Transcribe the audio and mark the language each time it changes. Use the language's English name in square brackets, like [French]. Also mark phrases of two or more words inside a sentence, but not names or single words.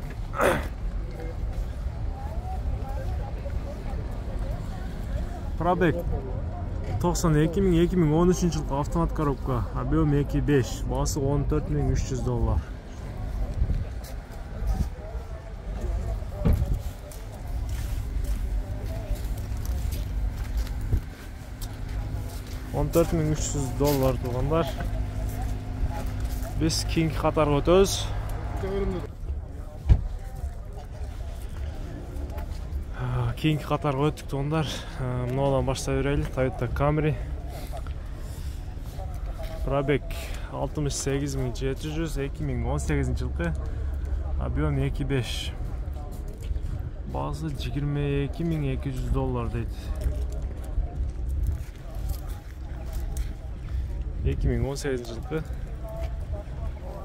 [Kyrgyz] Пробег 92.000, 2013-жылкы [Russian] автомат коробка, [Kyrgyz] объем 2.5, баасы $14.300. $14.300 туугандар. [Uzbek] Biz keyingi qatarga o'tamiz. Keyingi qatarga o'tdik tug'anlar. Bundan boshlayveraylik. [Kyrgyz] Toyota Camry. Пробег 68.700, 2018-жылкы. Объем 2.5. Баасы $22.200 дейт. 2018-жылкы.